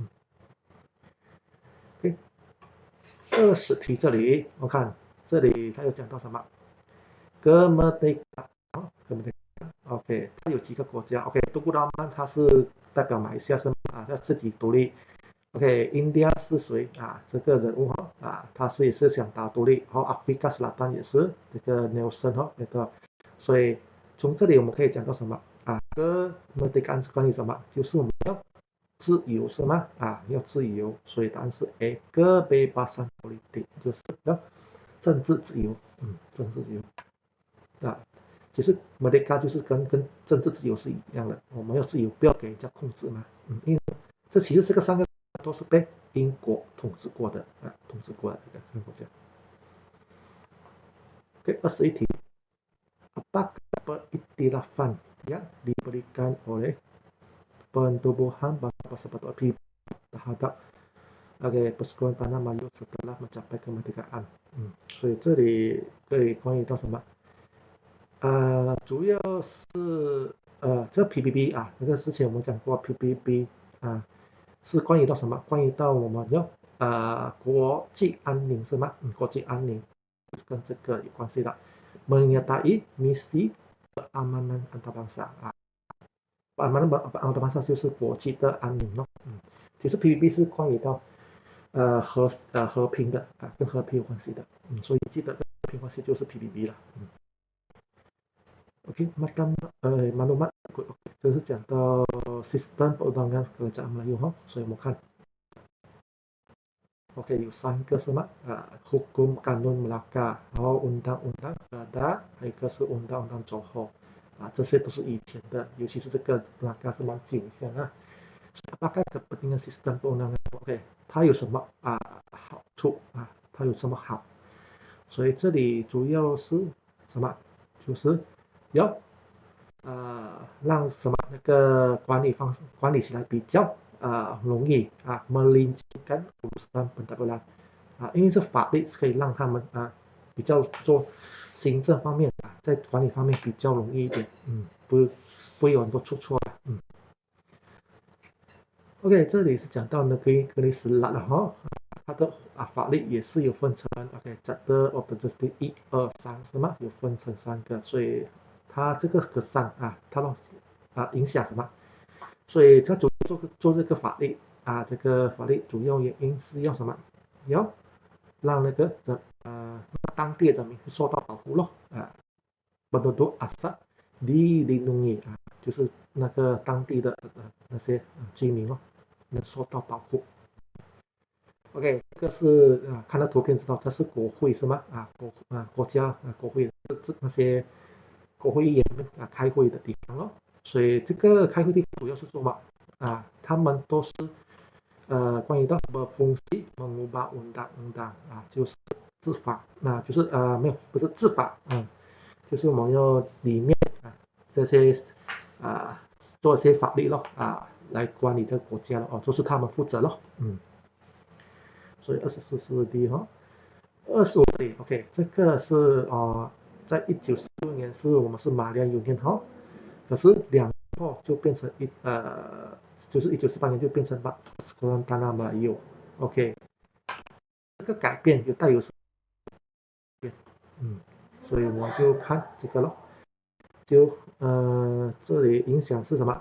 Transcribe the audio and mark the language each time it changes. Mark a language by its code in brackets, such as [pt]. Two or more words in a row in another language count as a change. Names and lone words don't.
[zh] OK 20题这里我看这里他有讲到什么kemerdekaan OK 它有几个国家 OK 杜古拉曼它是代表马来西亚是要自己独立OK India 是谁这个人物他也是想打独立，然后 Afrika Selatan 也是这个 Nelson 所以从这里我们可以讲到什么kemerdekaan 是关于什么？就是我们要自由是吗？要自由，所以答案是 A [ms] kebebasan politik [zh] 就是要政治自由政治自由其实 merdeka 就是跟政治自由是一样的，我们要自由，不要给人家控制嘛因为这其实这个3 个都是被英国统治过的这个3个国家。OK 21题 [ms] apakah periktilafan yang diberikan oleh pentubuhan bangsa persekutuan terhadap persekutuan tanah Melayu setelah mencapai kemerdekaan [zh] 所以这里可以关于到什么主要是这 PBB 这个之前我们讲过 PBB 是关于到什么？关于到我们要国际安宁是吗？国际安宁跟这个有关系的。 [ms] menyertai misi keamanan antarabangsa keamanan antarabangsa [zh] 就是国际的安宁咯其实 PBB 是关于到和平的跟和平有关系的所以记得跟和平关系就是 PBB 了 OK maklumat 这是讲到 [ms] sistem perundangan kerajaan Melayu [zh] 所以我们看OK 有3个是吗 hukum kanun Melaka 然后 undang-undang Kedah 还有一个是 undang-undang Johor 这些都是以前的尤其是这个 Melaka 是蛮久以前 [ms] apakah kepentingan sistem perundangan [zh] OK 它有什么好处它有什么好所以这里主要是什么就是要让什么那个管理起来比较容易 [ms] melincirkan urusan pentadbiran [zh] 因为这法律可以让他们比较做行政方面在管理方面比较容易一点不会有很多出错OK 这里是讲到呢格里斯拉了它的法律也是有分成 Chapter of the Justice 1、2、3 是吗？有分成3个，所以它这个3它的影响什么？所以它做这个法律这个法律主要原因是要什么？要让那个当地的人民受到保护咯 [ms] penduduk asal dilindungi [zh] 就是那个当地的那些居民能受到保护。OK， 这个是看到图片知道这是国会是吗？国家国会那些国会议员开会的地方咯。所以这个开会地方主要是什么他们都是关于到 [ms] berfungsi mengubah undang-undang [zh] 就是制法就是没有不是制法就是我们要里面这些做一些法律咯来管理这个国家咯就是他们负责咯所以24是第一25里 OK 这个是在1946年我们是马来union可是2年后就变成就是1948年就变成 Tanah Melayu OK 这个改变就带有所以我们就看这个咯就这里影响是什么？